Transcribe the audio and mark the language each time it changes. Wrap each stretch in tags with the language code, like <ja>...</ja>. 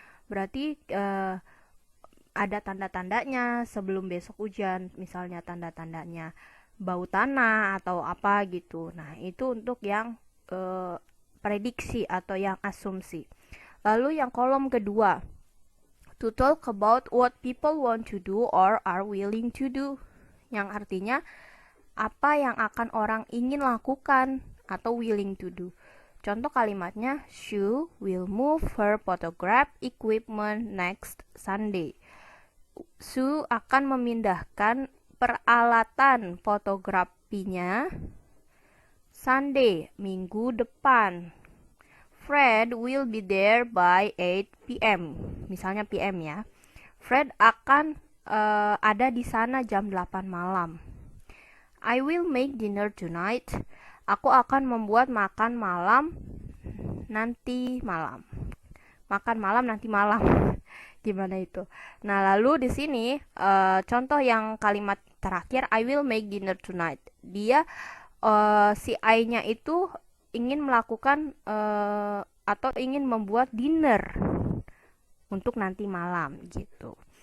<id>Berarti ada tanda-tandanya sebelum besok hujan, misalnya tanda-tandanya bau tanah atau apa gitu. Nah, itu untuk yang prediksi atau yang asumsi. Lalu yang kolom kedua,</id> <en>to talk about what people want to do or are willing to do.</en> <id>Yang artinya apa yang akan orang ingin lakukan atau</id> <en>willing to do.</en> <id>Contoh kalimatnya,</id> <en>Sue will move her photograph equipment next Sunday.</en> <id>Sue akan memindahkan peralatan fotografinya Sunday, minggu depan.</id> <en>Fred will be there by 8 p.m.</en> <id>Misalnya PM ya. Fred akan ada di sana jam 8 malam.</id> <en>I will make dinner tonight.</en> <id>Aku akan membuat makan malam nanti malam. Makan malam nanti malam. Gimana itu? Nah, lalu di sini contoh yang kalimat terakhir,</id> <en>I will make dinner tonight.</en> <id>Dia si I-nya itu ingin melakukan atau ingin membuat dinner untuk nanti malam gitu.</id>